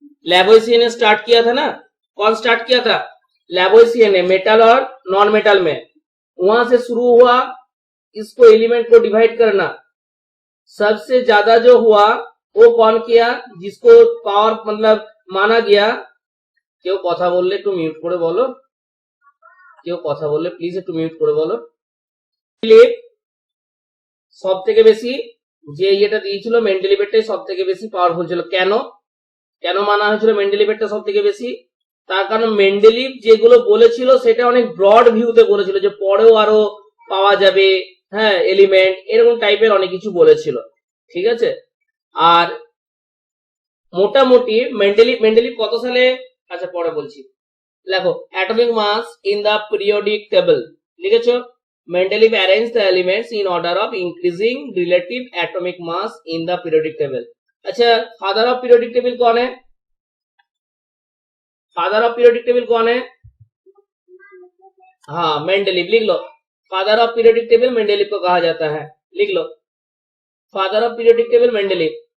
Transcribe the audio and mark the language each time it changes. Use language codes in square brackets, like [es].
[hi] लैवोइसियन ने स्टार्ट किया था ना। कौन स्टार्ट किया था? लैवोइसियन ने, मेटल और नॉन मेटल में। वहां से शुरू हुआ इसको एलिमेंट को डिवाइड करना। सबसे ज्यादा जो हुआ वो कौन किया? जिसको पावर मतलब माना गया। [bn] क्यों कथा बोलले একটু মিউট করে বলো, কেউ কথা বললে প্লিজ একটু মিউট করে বলো। সব থেকে বেশি যে এটা দিয়েছিল মেন্ডেলিভেটটাই সব থেকে বেশি পাওয়ারফুল ছিল। কেন কেন মানা হয়েছিল মেন্ডেলিভেটটা সব থেকে বেশি? তার কারণ মেন্ডেলিভ যেগুলো বলেছিল সেটা অনেক ব্রড ভিউতে বলেছিল, যে পরেও আরো পাওয়া যাবে, হ্যাঁ এলিমেন্ট, এরকম টাইপের অনেক কিছু বলেছিল। ঠিক আছে, আর মোটামুটি মেন্ডেলিভ কত সালে, আচ্ছা পরে বলছি। দেখো, atomic mass in the periodic table লিখেছো। [en] Mendeleev arrange the elements in order of increasing relative atomic mass in the periodic table. [hi] अच्छा, फादर ऑफ पीरियोडिक टेबल कौन है? फादर ऑफ पीरियोडिक टेबल कौन है? हाँ मेंडेलीव लिख लो, father of periodic table Mendeleev को कहा जाता है, लिख लो father of periodic table Mendeleev.